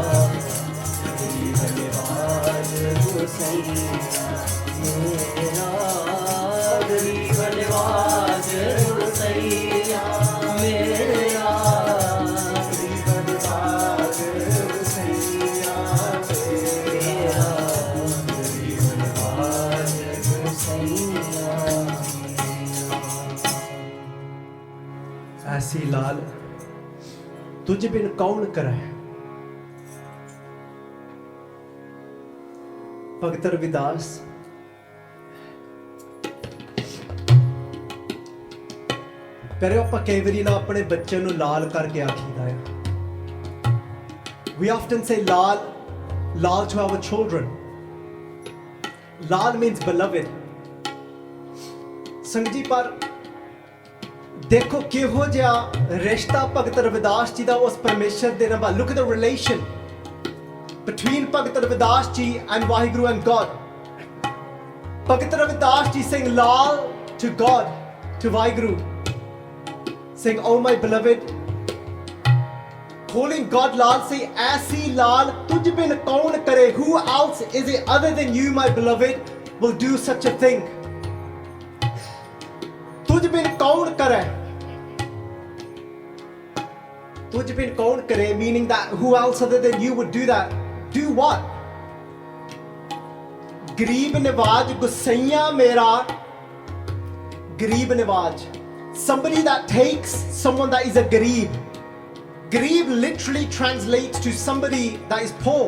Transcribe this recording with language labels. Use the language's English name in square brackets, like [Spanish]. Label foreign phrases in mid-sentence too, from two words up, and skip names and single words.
[Hindi] गरीब निवाज गुसैया मेरा, गरीब निवाज गुसैया मेरा, गरीब निवाज गुसैया मेरा, गरीब निवाज गुसैया मेरा। ऐसी लाल तुझ बिन कौन करे। [Punjabi] भगत रविदास करो ਆਪਾਂ ਕਈ ਵਾਰੀ ਨਾ ਆਪਣੇ ਬੱਚੇ ਨੂੰ ਲਾਲ ਕਰਕੇ ਆਖੀਦਾ ਹੈ। [English] We often say lal to our children. Lal means beloved. [Punjabi] ਸੰਗਤ ਜੀ ਪਰ ਦੇਖੋ ਕਿਹੋ ਜਿਹਾ ਰਿਸ਼ਤਾ ਭਗਤ ਰਵਿਦਾਸ ਜੀ ਦਾ ਉਸ ਪਰਮੇਸ਼ਰ ਦੇ ਨਾਲ। [English] Look at the relation between Bhagat Ravidas ji and Vaheguru and God. Bhagat Ravidas ji saying lal to God, to Vaheguru, saying, oh my beloved, calling God lal, say [Hindi] ऐसी लाल तुझ बिन कौन करे. [English] Who else is it other than you, my beloved, will do such a thing? [Hindi] तुझ बिन कौन करे. तुझ बिन कौन करे, [English] meaning that who else other than you would do that? Do what? [Hindi] गरीब निवाज गुसैया मेरा. गरीब निवाज, [English] somebody that takes someone that is a Gareeb. Gareeb literally translates to somebody that is poor.